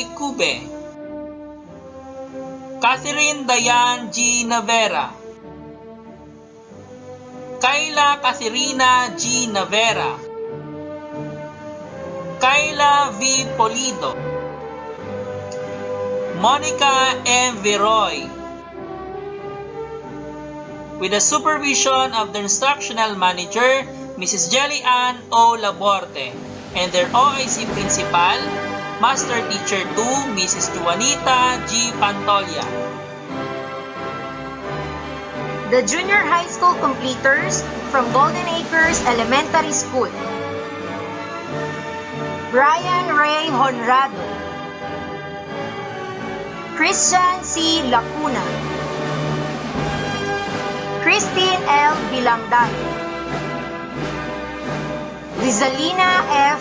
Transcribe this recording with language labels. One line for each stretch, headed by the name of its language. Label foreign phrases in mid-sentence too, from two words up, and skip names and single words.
English: Cube, Catherine Dayan G. Navera, Kayla Catherina G. Navera, Kayla V. Polido, Monica M. Viroy, with the supervision of the instructional manager, Mrs. Jelly Ann O. Laborte, and their OIC principal, Master Teacher 2, Mrs. Juanita G. Pantolia. The junior high school completers from Golden Acres Elementary School. Brian Ray Honrado, Christian C. Lacuna, Christine L. Bilangdan, Rizalina F.